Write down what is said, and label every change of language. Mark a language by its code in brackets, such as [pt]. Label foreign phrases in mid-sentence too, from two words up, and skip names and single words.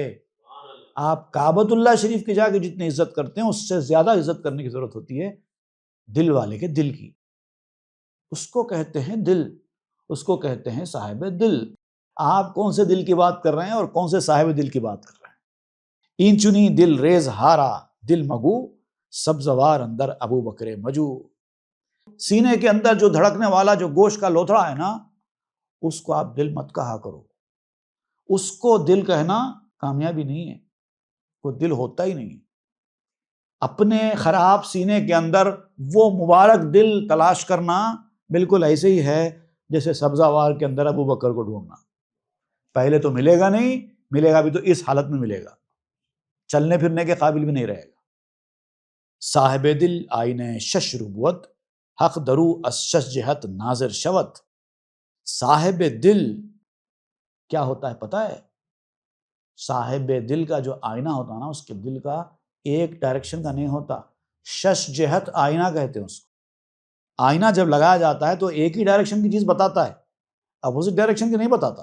[ur] آپ کعبۃ اللہ شریف کی جا کے جتنی عزت کرتے ہیں اس سے زیادہ عزت کرنے کی ضرورت ہوتی ہے دل والے کے دل کی، اس کو کہتے ہیں دل، اس کو کہتے ہیں صاحب دل۔ آپ کون سے دل کی بات کر رہے ہیں اور کون سے صاحب دل کی بات کر رہے ہیں؟ [fa] این چنی دل ریز ہارا دل مگو، سبزوار اندر ابو بکر مجو۔ [ur] سینے کے اندر جو دھڑکنے والا جو گوشت کا لوتھڑا ہے نا، اس کو آپ دل مت کہا کرو، اس کو دل کہنا کامیابی نہیں ہے، وہ دل ہوتا ہی نہیں۔ اپنے خراب سینے کے اندر وہ مبارک دل تلاش کرنا بالکل ایسے ہی ہے جیسے سبزہ وار کے اندر ابو بکر کو ڈھونڈنا، پہلے تو ملے گا نہیں، ملے گا بھی تو اس حالت میں ملے گا، چلنے پھرنے کے قابل بھی نہیں رہے گا۔ [fa] صاحب دل آئینہ شش ربوت، حق درو از شش جہت ناظر شوت۔ [ur] صاحب دل کیا ہوتا ہے پتہ ہے؟ صاحب دل کا جو آئینہ ہوتا ہے نا، اس کے دل کا ایک ڈائریکشن کا نہیں ہوتا، شش جہت آئینہ کہتے ہیں اس کو۔ آئینہ جب لگایا جاتا ہے تو ایک ہی ڈائریکشن کی چیز بتاتا ہے، اپوزٹ ڈائریکشن کی نہیں بتاتا۔